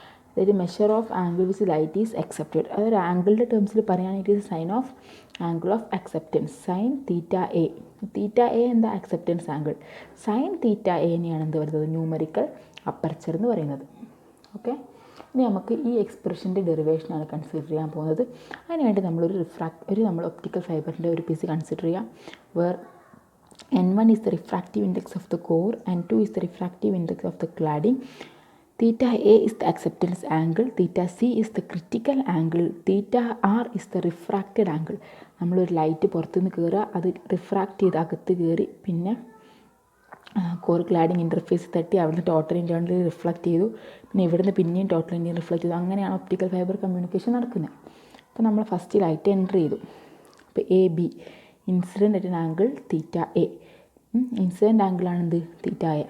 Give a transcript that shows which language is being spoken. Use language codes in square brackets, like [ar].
[ml] അതായത് [en] Measure of angle which light is accepted. [ml] അതൊരു ആംഗിളിൻ്റെ ടേംസിൽ പറയുകയാണെങ്കിൽ [en] It is sine of angle of acceptance, sine theta A. [ml] Theta A acceptance angle. Sine theta എനെയാണ് പറയുന്നത് numerical aperture എന്ന് പറയുന്നത്. Okay, ഇനി നമുക്ക് ഈ എക്സ്പ്രഷൻ്റെ ഡെറിവേഷനാണ് കൺസിഡർ ചെയ്യാൻ പോകുന്നത്. അതിനുവേണ്ടി നമ്മൾ ഒപ്റ്റിക്കൽ ഫൈബറിൻ്റെ ഒരു പീസ് കൺസിഡർ ചെയ്യാം. [en] Where n1 is the refractive index of the core, n2 is the refractive index of the cladding. Theta A is the acceptance angle, theta C is the critical angle, theta R is the refracted angle. [ml] നമ്മളൊരു light പുറത്തുനിന്ന് കയറുക, അത് refract ചെയ്ത് അകത്ത് കയറി പിന്നെ core cladding interface തട്ടി അവിടുന്ന് ടോട്ടൽ ഇൻറ്റേർണലി റിഫ്ലക്റ്റ് ചെയ്തു, പിന്നെ ഇവിടുന്ന് പിന്നെയും ടോട്ടൽ ഇൻറ്റേർണലി റിഫ്ലക്റ്റ് ചെയ്തു. അങ്ങനെയാണ് ഒപ്റ്റിക്കൽ ഫൈബർ കമ്മ്യൂണിക്കേഷൻ നടക്കുന്നത്. അപ്പോൾ നമ്മൾ ഫസ്റ്റ് ലൈറ്റ് എൻ്റർ ചെയ്തു. അപ്പോൾ A B incident angle theta A. Incident ആംഗിളാണ് theta A.